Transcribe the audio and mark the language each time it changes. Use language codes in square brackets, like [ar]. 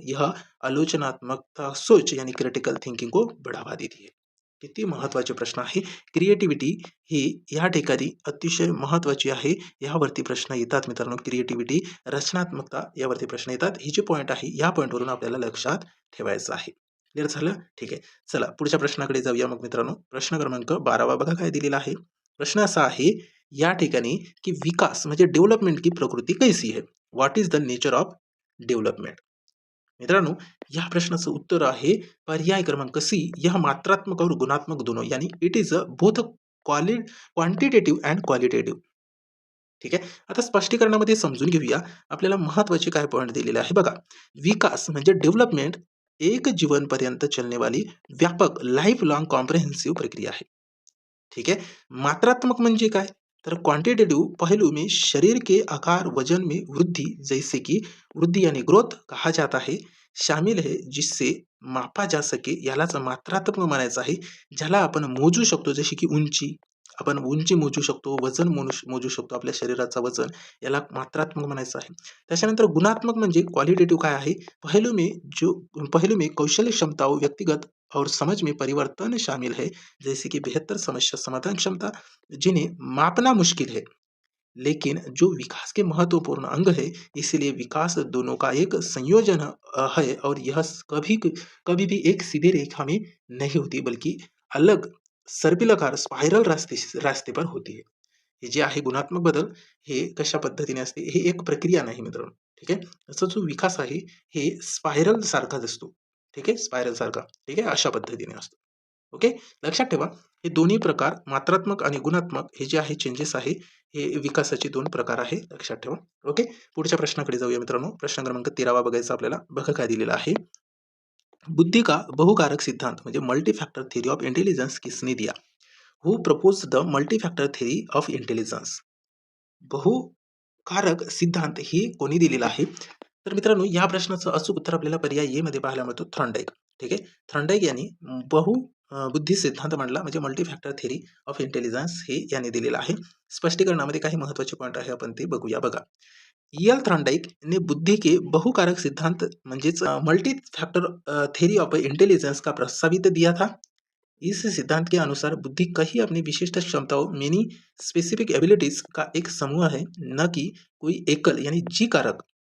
[hi] यह आलोचनात्मकता सोच यानी क्रिटिकल थिंकिंग को बढ़ावा देती है. [mr] किती महत्वाचे प्रश्न आहे. क्रिएटिव्हिटी ही या ठिकाणी अतिशय महत्वाची आहे. यावरती प्रश्न येतात मित्रांनो. क्रिएटिव्हिटी, रचनात्मकता यावरती प्रश्न येतात. ही जी पॉईंट आहे या पॉईंटवरून आपल्याला लक्षात ठेवायचं आहे. क्लिअर झालं? ठीक आहे, चला पुढच्या प्रश्नाकडे जाऊया मग मित्रांनो. प्रश्न क्रमांक 12 बघा काय दिलेला आहे. प्रश्न असा आहे या ठिकाणी की विकास म्हणजे डेव्हलपमेंट [hi] की प्रकृती कैसी है? [en] What is the nature of development? [mr] मित्रांनो, या प्रश्नाचं उत्तर आहे पर्याय क्रमांक सी, [hi] यह मात्रात्मक और गुणात्मक दोनों यानी [en] It is both quantitative and qualitative. [mr] ठीक आहे, आता स्पष्टीकरणामध्ये समजून घेऊया. आपल्याला महत्वाचे काय पॉईंट दिलेले आहे बघा. विकास म्हणजे डेव्हलपमेंट एक जीवनपर्यंत चलने वाली व्यापक लाइफ लॉन्ग कॉम्प्रिहेंसिव्ह प्रक्रिया आहे. [hi] ठीक है, मात्रात्मक म्हणजे काय तर क्वांटिटेटिव पहलू में शरीर के आकार वजन में वृद्धि जैसे कि वृद्धि यानी ग्रोथ कहा जाता है शामिल है, जिससे मापा जा सके [mr] यालाच मात्रात्मक म्हणायचं आहे. ज्याला आपण मोजू शकतो, जशी की उंची, आपण उंची मोजू शकतो, वजन मोजू शकतो, आपल्या शरीराचं वजन, याला मात्रात्मक म्हणायचं आहे. त्याच्यानंतर गुणात्मक म्हणजे क्वालिटेटिव्ह काय आहे, [hi] पहलू में कौशल्य क्षमता व्यक्तिगत और समझ में परिवर्तन शामिल है, जैसे कि बेहतर समस्या समाधान क्षमता, जिन्हें मापना मुश्किल है लेकिन जो विकास के महत्वपूर्ण अंग है. इसलिए विकास दोनों का एक संयोजन है और यह कभी भी एक सीधी रेखा में नहीं होती, बल्कि अलग सर्पिलाकार स्पाइरल रास्ते पर होती है. [mr] हे जे आहे गुणात्मक बदल हे कशा पद्धतीने असते, हे एक प्रक्रिया नाही मित्रांनो. ठीक आहे. त्याचा जो विकास आहे हे स्पायरल सारखाच असतो. ठीक आहे, स्पायरल सारखा. ठीक आहे, अशा पद्धतीने असतो. ओके. लक्षात ठेवा, हे दोन्ही प्रकार मात्रात्मक आणि गुणात्मक हे जे आहे चेंजेस आहे, हे विकासाचे 2 प्रकार आहे. लक्षात ठेवा. ओके. पुढच्या प्रश्नाकडे जाऊया मित्रांनो. प्रश्न क्रमांक 13 बघायचा आपल्याला. बघा काय दिलेलं आहे. [hi] बुद्धि का बहुकारक सिद्धांत म्हणजे multi factor theory of intelligence किसने दिया? [en] Who propose the multi factor theory of intelligence? [mr] बहुकारक सिद्धांत ही कोणी दिलेला आहे? तर मित्रांनो या प्रश्नाचं अचूक उत्तर आपल्याला पर्याय ए मध्ये पाहायला मिळतो, थॉर्नडाईक. ठीक आहे. थॉर्नडाईक यांनी बहु बुद्धी सिद्धांत मांडला म्हणजे multi factor theory of intelligence हे यांनी दिलेलं आहे. स्पष्टीकरणामध्ये काही महत्त्वाचे पॉईंट आहे, आपण ते बघूया. [hi] बघा, एल थॉर्नडाईक ने बुद्धि के बहुकारक सिद्धांत म्हणजेच multi factor theory of intelligence का प्रस्तावित दिया था. इस सिद्धांत के अनुसार बुद्धि कई अपनी विशिष्ट क्षमताओं मेनी स्पेसिफिक एबिलिटीज का एक समूह है, न कि कोई एकल यानी जी कारक.